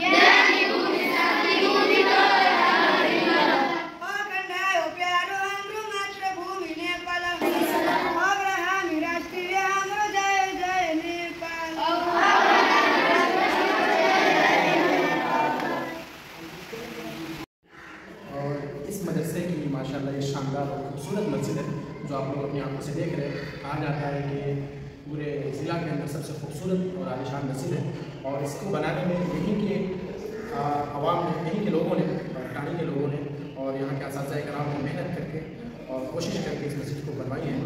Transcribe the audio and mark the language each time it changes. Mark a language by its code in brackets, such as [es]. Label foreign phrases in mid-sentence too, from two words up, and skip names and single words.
[ne] अखण्डायो प्यारो हाम्रो मातृभूमि नेपाल अग्र हामी राष्ट्रिय हाम्रो जय जय नेपाल। [hi] और इस मदरसे की माशाल्लाह ये शानदार और खूबसूरत मस्जिद है जो आप लोग अपनी आंखों से देख रहे हैं। कहा जाता है कि पूरे ज़िला के अंदर सबसे खूबसूरत और आलीशान मस्जिद है और इसको बनाने में यहीं के आवाम ने, यहीं के लोगों ने, टाणी के लोगों ने और यहाँ के असातिज़ा कराम ने मेहनत करके और कोशिश करके इस मस्जिद को बनवाई है।